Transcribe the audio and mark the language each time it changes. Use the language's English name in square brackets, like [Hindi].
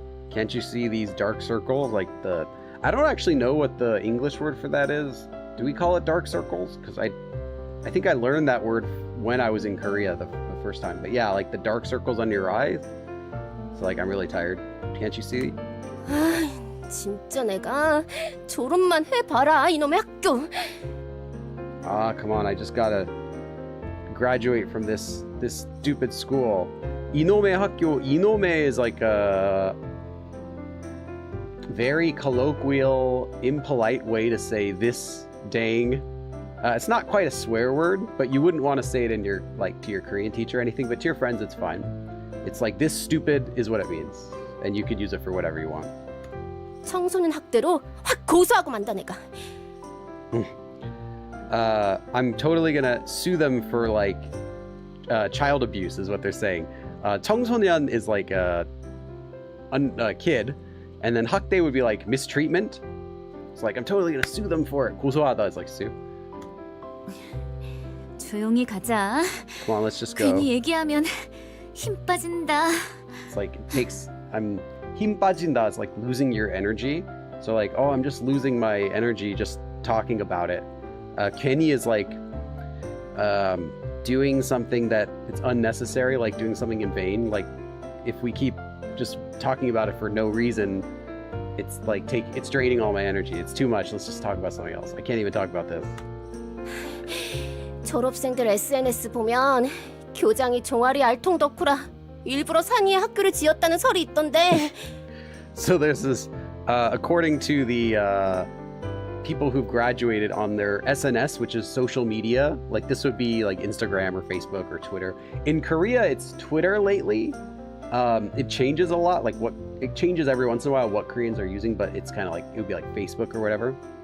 [English] Can't you see these dark circles? Like I don't actually know what the English word for that is. Do we call it dark circles? Because I think I learned that word when I was in Korea the first time. But yeah, like the dark circles under your eyes. So like I'm really tired. Can't you see? [Korean] 진짜 내가 졸업만 해봐라 이놈의 학교. [English] Come on, I just gotta graduate from this stupid school. [Korean] 이놈의 학교. [English] 이놈의 is like a very colloquial, impolite way to say this dang. It's not quite a swear word, but you wouldn't want to say it in your to your Korean teacher or anything. But to your friends, it's fine. It's like this stupid is what it means, and you could use it for whatever you want. [Korean] 청소년 학대로 확 고소하고 만다 내가. [English] I'm totally gonna sue them for like child abuse, is what they're saying. 청소년 is like a kid, and then 학대 would be like mistreatment. It's like I'm totally gonna sue them for it. 고소하다 is like sue. [Korean] 조용히 가자. [English] Come on, let's just go. [Korean] 괜히 얘기하면 힘 빠진다. [English] It's like it takes. [Korean] 힘 빠진다 [English] is like losing your energy. So like, oh, I'm just losing my energy just talking about it. 괜히 is like doing something that it's unnecessary, like doing something in vain. Like if we keep just talking about it for no reason, it's like it's draining all my energy. It's too much. Let's just talk about something else. I can't even talk about this. [Korean] 졸업생들 SNS 보면 교장이 종아리 알통 덕후라 일부러 산 위에 학교를 지었다는 설이 있던데. [English] So there's this, according to the people who've graduated on their SNS, which is social media, like this would be like Instagram or Facebook or Twitter. In Korea, it's Twitter lately. It changes a lot, like it changes every once in a while what Koreans are using, but it's kind of like, it would be like Facebook or whatever.